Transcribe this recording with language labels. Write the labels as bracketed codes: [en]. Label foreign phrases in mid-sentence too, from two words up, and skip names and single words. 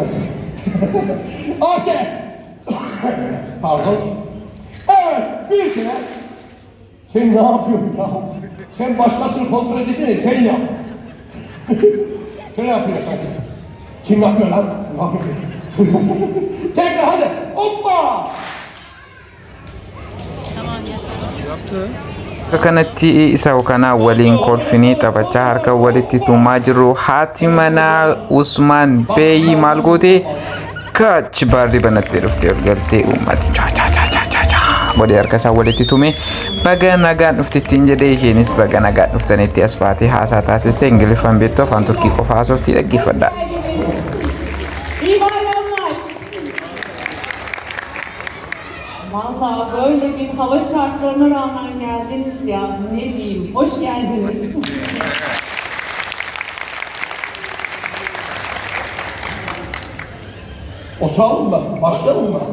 [tr] Okey! Pardon. Evet, bir kere. Sen ne yapıyorsun ya? Sen başkasını kontrol edesene, sen yap. Sen yapıyorsun. Kim yapmıyor lan? Tekrar hadi, hoppa! [om] Kanatti isa kana waliin kolfinii taphachaa harka walitti tumaa jiru haati manaa Usmaan Bey maal goote kaach baarri banattee dhuftee ol galtee uummati godhee harka isaa walitti tume baga nagaan dhuftittiin jedhee isheenis baga nagaan dhuftanitti as baatee haasaa taasiste ingiliffaan beektu afaan turkii qofa haasoftii dhaggeeffadha. [tr] Valla böyle bir hava şartlarına rağmen geldiniz ya, ne diyeyim, hoş geldiniz. Oturalım mı? Başlayalım mı?